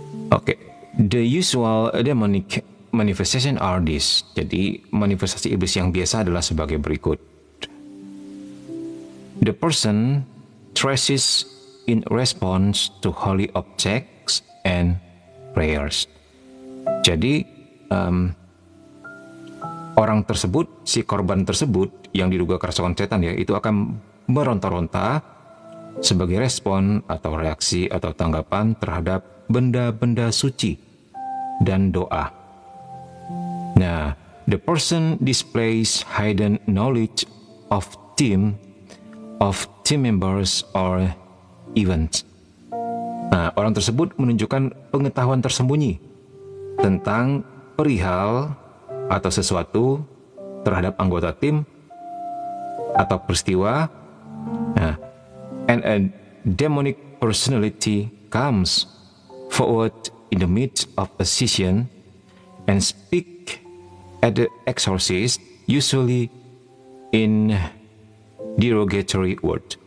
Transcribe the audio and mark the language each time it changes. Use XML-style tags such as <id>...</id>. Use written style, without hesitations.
<en>Oke, the usual demonic manifestation are this.</en> <id>Jadi manifestasi iblis yang biasa adalah sebagai berikut.</id> <en>The person thrashes in response to holy objects and prayers.</en> <id>Jadi orang tersebut, si korban tersebut yang diduga kerasukan setan ya, itu akan meronta-ronta sebagai respon atau reaksi atau tanggapan terhadap benda-benda suci dan doa.</id> <en>Nah, the person displays hidden knowledge of team members or events.</en> <id>Nah, orang tersebut menunjukkan pengetahuan tersembunyi tentang perihal atau sesuatu terhadap anggota tim atau peristiwa.</id> <en>Nah, and a demonic personality comes forward in the midst of a session and speak at the exorcist, usually in derogatory word.</en>